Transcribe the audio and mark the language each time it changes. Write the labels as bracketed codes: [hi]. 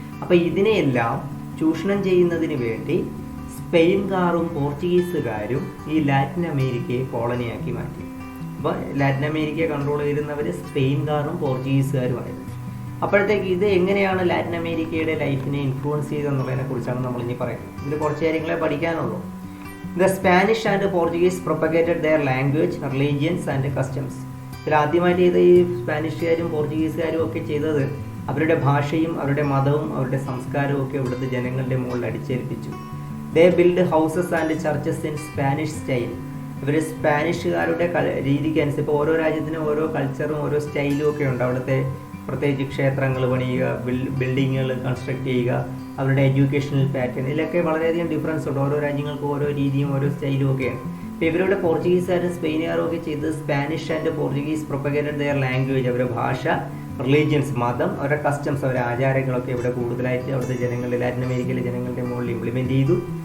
[ml] അപ്പോൾ ഇതിനെയെല്ലാം ചൂഷണം ചെയ്യുന്നതിന് വേണ്ടി സ്പെയിൻകാരും പോർച്ചുഗീസുകാരും ഈ ലാറ്റിൻ അമേരിക്കയെ കോളനിയാക്കി മാറ്റി. അപ്പോൾ ലാറ്റിൻ അമേരിക്കയെ കൺട്രോൾ ചെയ്തിരുന്നവർ സ്പെയിൻകാരും പോർച്ചുഗീസുകാരുമായിരുന്നു. അപ്പോഴത്തേക്ക് ഇത് എങ്ങനെയാണ് ലാറ്റിൻ അമേരിക്കയുടെ ലൈഫിനെ ഇൻഫ്ലുവൻസ് ചെയ്തെന്നുള്ളതിനെ കുറിച്ചാണ് നമ്മളിനി പറയുന്നത്. ഇതിൽ കുറച്ച് കാര്യങ്ങളെ പഠിക്കാനുള്ളൂ. [en] The Spanish and Portuguese propagated their language, religions and customs. [ml] ഇതിൽ ആദ്യമായിട്ട് ചെയ്ത ഈ സ്പാനിഷുകാരും പോർച്ചുഗീസുകാരും ഒക്കെ ചെയ്തത് അവരുടെ ഭാഷയും അവരുടെ മതവും അവരുടെ സംസ്കാരവും ഒക്കെ ഇവിടുത്തെ ജനങ്ങളുടെ മുകളിൽ അടിച്ചേൽപ്പിച്ചു. [en] They built houses and churches in Spanish style. [ml] ഇവർ സ്പാനിഷുകാരുടെ രീതിക്ക് അനുസരിച്ച്, ഇപ്പോൾ ഓരോ രാജ്യത്തിനും ഓരോ കൾച്ചറും ഓരോ സ്റ്റൈലും ഒക്കെ ഉണ്ട്. അവിടുത്തെ പ്രത്യേകിച്ച് ക്ഷേത്രങ്ങൾ പണിയുക, ബിൽഡിങ്ങുകൾ കൺസ്ട്രക്ട് ചെയ്യുക, അവരുടെ എഡ്യൂക്കേഷണൽ പാറ്റേൺ, ഇതിലൊക്കെ വളരെയധികം ഡിഫറൻസ് ഉണ്ട്. ഓരോ രാജ്യങ്ങൾക്ക് ഓരോ രീതിയും ഓരോ സ്റ്റൈലും ഒക്കെയാണ്. ഇപ്പോൾ ഇവരുടെ പോർച്ചുഗീസുകാരും സ്പെയിനുകാരും ഒക്കെ ചെയ്ത് [en] Spanish and Portuguese propagated their language, [ml] അവരുടെ ഭാഷ, റിലീജിയൻസ്, മതം, അവരുടെ കസ്റ്റംസ്, അവരുടെ ആചാരങ്ങളൊക്കെ ഇവിടെ കൂടുതലായിട്ട് അവിടുത്തെ ജനങ്ങളുടെ, ലാറ്റിൻ അമേരിക്കയിലെ ജനങ്ങളുടെ മുകളിൽ ഇംപ്ലിമെൻറ്റ് ചെയ്തു.